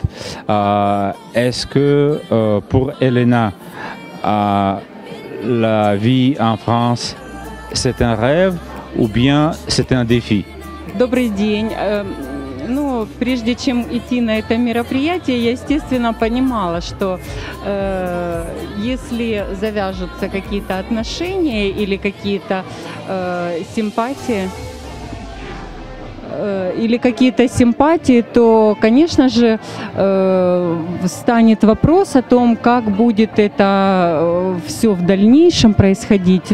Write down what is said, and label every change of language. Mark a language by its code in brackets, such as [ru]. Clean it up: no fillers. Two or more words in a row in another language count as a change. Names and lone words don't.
[fr] Est-ce que pour Elena, la vie en France, c'est un rêve ou bien c'est un défi? [ru] Добрый день. Ну, прежде чем идти на это мероприятие, я, естественно, понимала, что если завяжутся какие-то отношения или какие-то симпатии, то, конечно же, станет вопрос о том, как будет это все в дальнейшем происходить.